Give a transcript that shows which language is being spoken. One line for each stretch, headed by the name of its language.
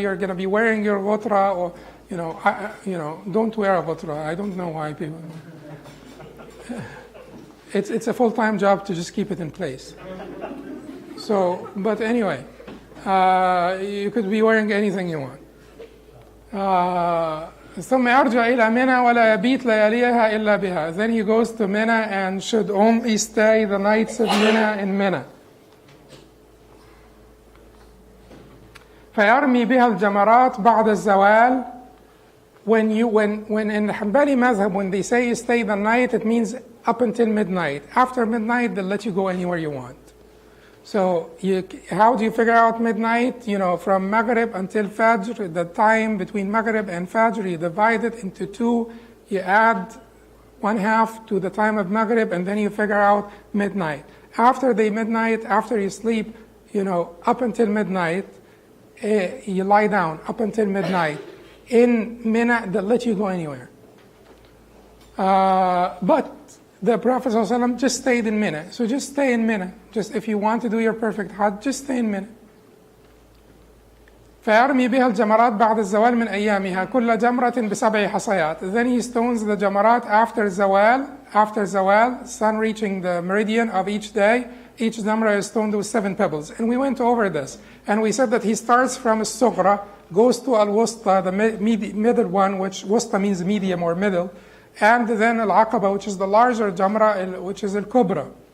English: You're going to be wearing your ghutra, or, don't wear a ghutra. I don't know why people... It's a full-time job to just keep it in place. So, but anyway, you could be wearing anything you want.
Arabic: ثم يرجع إلى منى ولا يبيت لياليها إلا بها.
English: Then he goes to Mina and should only stay the nights of Mina in Mina.
Arabic: فيرمي بها الجمرات بعد الزوال.
English: When in the Hanbali madhab, when they say you stay the night, it means up until midnight. After midnight, they'll let you go anywhere you want. So how do you figure out midnight? From Maghrib until Fajr, the time between Maghrib and Fajr, you divide it into two. You add 1/2 to the time of Maghrib, and then you figure out midnight. After the midnight, after you sleep, up until midnight, you lie down up until midnight. In Mina, they'll let you go anywhere. But the Prophet ﷺ just stayed in Mina. So just stay in Mina. Just if you want to do your perfect Hajj, just stay in Mina.
Arabic: فيرمي بها الجمرات بعد الزوال من أيامها كل جمرة ب7 حصيات.
English: Then he stones the jamarat after zawal, sun reaching the meridian of each day. Each jamra is stoned with 7 pebbles. And we went over this. And we said that he starts from al-Sughra, goes to al-Wusta, the middle one, which Wusta means medium or middle, and then al-Aqaba, which is the larger jamra, which is al-Kubra.